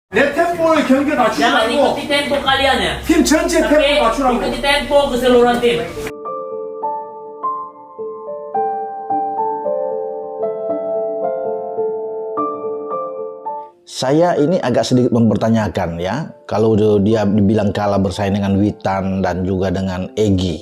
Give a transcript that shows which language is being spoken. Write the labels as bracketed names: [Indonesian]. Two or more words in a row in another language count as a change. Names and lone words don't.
[Korean] 내 템포의 경기에 맞추지 [Indonesian] Jangan [Korean] 말고 [Indonesian] ikuti tempo kalian ya. [Korean] 팀 전체 [Indonesian] Tapi [Korean] 템포 맞추라고. [Indonesian] ikuti tempo keseluruhan tim. Saya ini agak sedikit mempertanyakan ya, kalau dia dibilang kalah bersaing dengan Witan dan juga dengan Egy.